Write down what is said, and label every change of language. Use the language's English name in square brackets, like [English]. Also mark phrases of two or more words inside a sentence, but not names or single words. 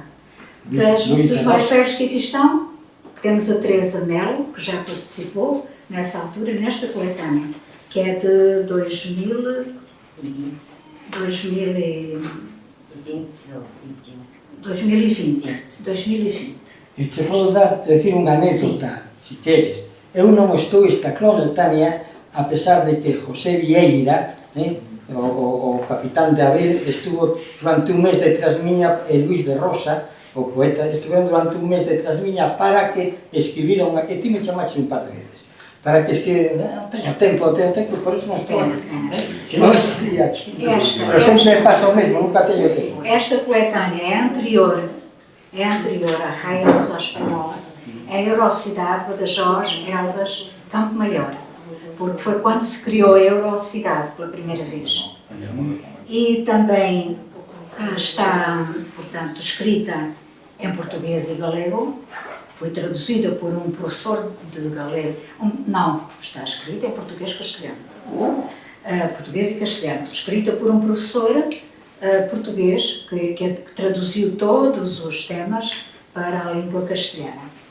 [Portuguese] Dos mais velhos que aqui estão, temos a Teresa Melo, que já participou nessa altura, nesta coletânea, que é de 2020. [Galician] E te podo decir unha anécdota, se queres. Eu non estou esta coletánea, a pesar de que José Vieira, o capitán de Abril, estuvo durante un mes detrás miña, e Luis de Rosa, o poeta, estuveron durante un mes detrás miña para que escribiron, e ti me chamaste un par de veces, para que non teño tempo, por eso non estou aquí. Se non estaría aquí. Pero sempre me pasa o mesmo, nunca teño tempo. [Portuguese] Esta coletânea é anterior à Raia Luso-Espanhola, é Eurocidade, Badajoz, Elvas, Campo Maior, porque foi quando se criou a Eurocidade pela primeira vez. E também está, portanto, escrita em português e galego, foi traduzida por um professor de galego, não, está escrita em português e castelhano, português e castelhano, escrita por um professor português que traduziu todos os temas para a língua castelhana.